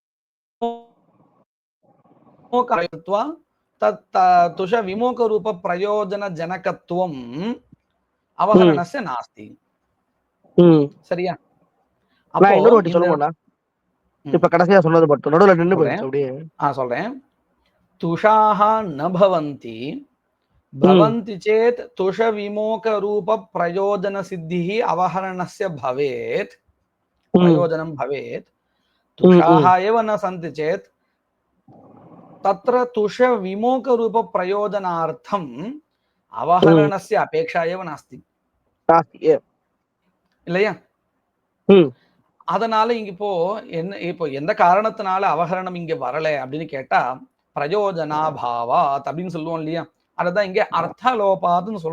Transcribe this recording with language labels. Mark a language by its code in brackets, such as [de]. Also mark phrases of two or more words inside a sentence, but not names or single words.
[sa] तुष विमोक रूप प्रयोजन जनकत्वम् अवहरणस्य नास्ति. [ta] சரியா? நான் இன்னொரு வாட்டி சொல்லுங்கண்ணா. இப்ப கடைசியா சொன்னது மட்டும் நடுவுல நின்னு போயிடுச்சு அப்படியே. [sa] சொல்றேன். तुषाः न भवन्ति भवन्ति चेत् तुष विमोक रूप प्रयोजन सिद्धिः अवहरणस्य भवेत्, प्रयोजनं भवेत्. तुषाः एव न सन्ति चेत् तत्र तुष विमोक रूप प्रयोजनार्थम् अवहरणस्य अपेक्षा एव नास्ति, இல்லையா? [ta] அதனால இங்க இப்போ எந்த காரணத்தினால அவஹரணம் இங்க வரல அப்படின்னு கேட்டா பிரயோஜனாபாவாத் அப்படின்னு சொல்லுவோம் இல்லையா? அதுதான் இங்க அர்த்தலோபாதுன்னு சொல்ற.